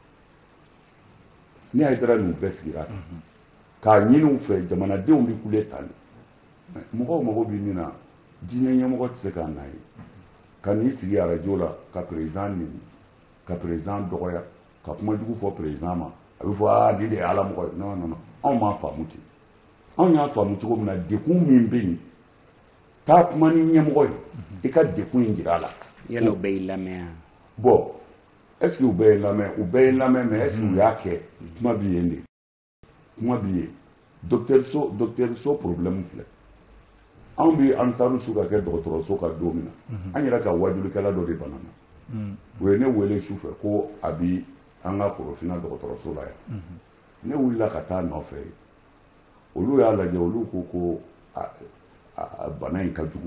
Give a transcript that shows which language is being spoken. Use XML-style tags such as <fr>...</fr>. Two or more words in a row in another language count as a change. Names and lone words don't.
<bm>ni ayidara n'u bɛɛ sigira ten k'a ɲini u fɛ jamanadenw bɛ kule tan de mɔgɔw mago bɛ min na diinɛ ɲɛmɔgɔ tɛ se k'a na ye ka n'i sigi arajo la ka président nɛni ka président dɔgɔya ka kuma jugu fɔ président ma a bɛ fɔ nin de ye ala mɔgɔ ye non non non anw m'a faamu ten anw y'a faamu cogo min na dekun min bɛ yen taa kuma ni ɲɛmɔgɔ ye i ka dekun in jira a la. yala u bɛɛ y'i lamɛn wa.</bm> <fr>bon est ce que</fr> <bm>u bɛɛ ye lamɛn u bɛɛ ye lamɛn</bm> <fr>mais est ce que</fr> <bm>u y'a kɛ kuma bɛ yen de kuma bɛ yen docteur so problème filɛ an bi ansaru su ka kɛ dɔgɔtɔrɔso ka don min na an yɛrɛ ka wajulikɛla dɔ de banana u ye ne wele su fɛ ko a bi an ka Korofina dɔgɔtɔrɔso la yan ne wulila ka taa nɔfɛ olu y'a lajɛ olu ko bana in ka jugu</bm>